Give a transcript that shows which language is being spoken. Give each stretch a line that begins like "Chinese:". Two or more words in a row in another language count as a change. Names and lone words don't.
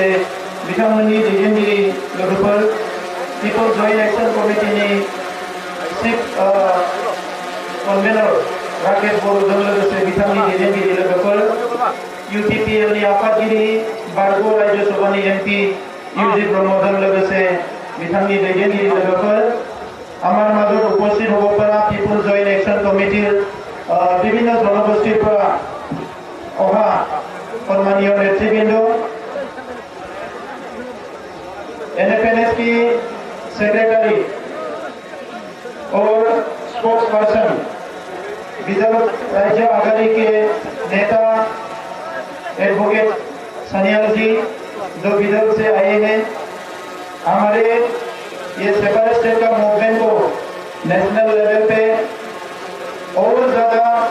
Bodo: बिथांमोननि दैदेनगिरि लोगोफोर, पिपल्स जॉइंट एक्शन कमिटिनि चीफ कन्वेनर राकेश बरोजों लोगोसे बिथांनि दैदेनगिरि लोगोफोर, यूपीपीएलनि आफादगिरि बारग' राज्य सभानि एमपि इउजि ब्रह्मजों लोगोसे बिथांनि दैदेनगिरि लोगोफोर,
Assamese: আমাৰ মাজত উপস্থিত
Bodo: हबफोरा पिपल्स जॉइंट एक्शन कमिटिर विभिन्न जनगोष्ठीफोरा
Assamese: অহা সন্মানীয় নেতৃবৃন্দ,
Hindi: एनएफएनएसपी सेक्रेटरी और स्पोक्स पर्सन, विदर्भ राज्य आघाड़ी के नेता एडवोकेट सनियाल जी जो विदर्भ से आए हैं, हमारे ये सेपरेट स्टेट का मूवमेंट को
English: national level
Hindi: पे और ज्यादा